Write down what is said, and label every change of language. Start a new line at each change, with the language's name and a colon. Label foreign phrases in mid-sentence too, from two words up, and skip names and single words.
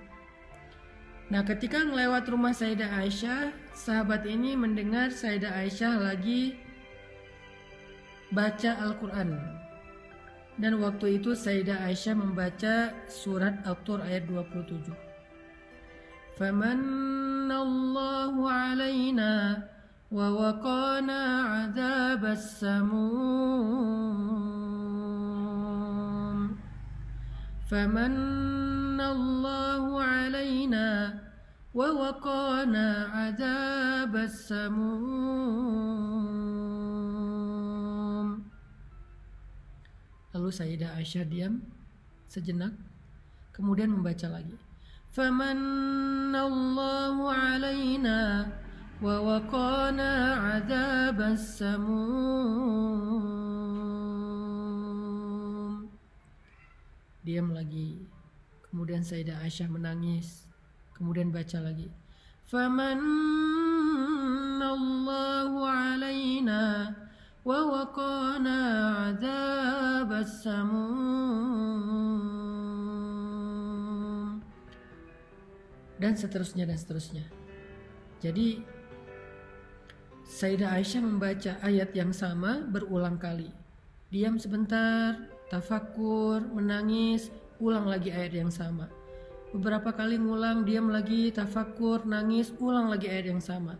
Indonesian: Nah, ketika melewat rumah Sayyidah Aisyah, sahabat ini mendengar Sayyidah Aisyah lagi baca Al-Quran. Dan waktu itu Sayyidah Aisyah membaca surat At-Tur ayat 27.
Arabic: فَمَنَّ الله علينا ووقانا عذاب السموم فمن الله علينا ووقانا عذاب السموم.
Indonesian: Lalu Sayyidah Aisyah diam sejenak, kemudian membaca lagi.
Arabic: فمن الله علينا ووقانا عذاب السموم.
Indonesian: Diam lagi. Kemudian Sayyidah Aisyah menangis. Kemudian baca lagi.
Arabic: فمن الله علينا ووقانا عذاب السموم.
Indonesian: Dan seterusnya dan seterusnya. Jadi Sayyidah Aisyah membaca ayat yang sama berulang kali. Diam sebentar, tafakkur, menangis, ulang lagi ayat yang sama. Beberapa kali ngulang, diam lagi, tafakkur, nangis, ulang lagi ayat yang sama.